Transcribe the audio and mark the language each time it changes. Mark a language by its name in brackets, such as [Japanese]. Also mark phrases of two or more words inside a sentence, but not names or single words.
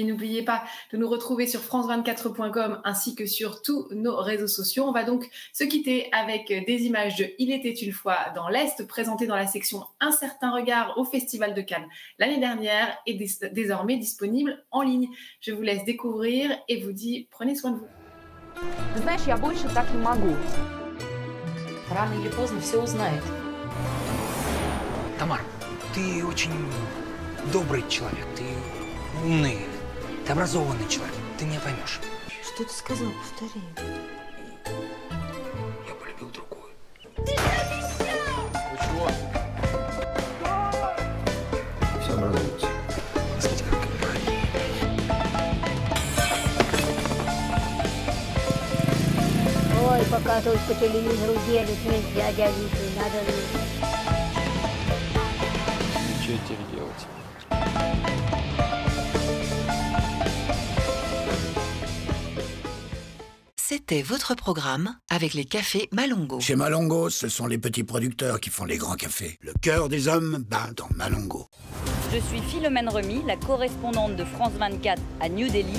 [French] N'oubliez pas de nous retrouver sur france24.com ainsi que sur tous nos réseaux sociaux. On va donc se quitter avec des images de Il était une fois dans l'Est présentées dans la section Un certain regard au Festival de Cannes l'année dernière et désormais disponible en ligne. Je vous laisse découvrir et vous dis prenez soin de vous. [Russian] Знаешь, я больше так не могу. Рано или поздно все узнает. Тамара, ты очень добрый человек, ты умный, ты образованный человек, ты меня поймешь. Что ты сказал? Повтори. Я полюбил другую. Вы чего? Все образуется. Смотри, как Ой, показывают по телевизору дедушка, дядя Витя, надо же. Что теперь делать? [French] C'était votre programme avec les cafés Malongo. Chez Malongo, ce sont les petits producteurs qui font les grands cafés. Le cœur des hommes bat dans Malongo. Je suis Philomène Remy, la correspondante de France 24 à New Delhi.